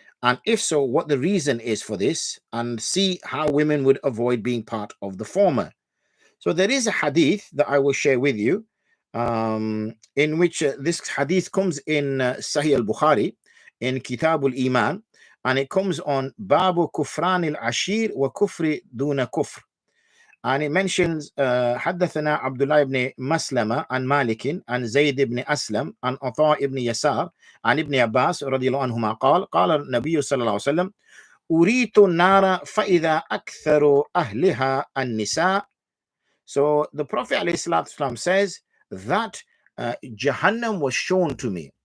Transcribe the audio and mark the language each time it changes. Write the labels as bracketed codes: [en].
[en] And if so, what the reason is for this? And see how women would avoid being part of the former. So there is a hadith that I will share with you, in which this hadith comes in Sahih al-Bukhari, in Kitab al-Iman, and it comes on Babu Kufran al-Ashir wa Kufri Duna Kufr. And it mentions [ar] حدثنا عبد الله بن مسلمة عن مالك عن زيد بن أسلم عن عطاء بن يسار عن ابن عباس رضي الله عنهما قال النبي صلى الله عليه وسلم أريت النار فإذا أكثر أهلها النساء. [en] So the Prophet ﷺ says that Jahannam was shown to me.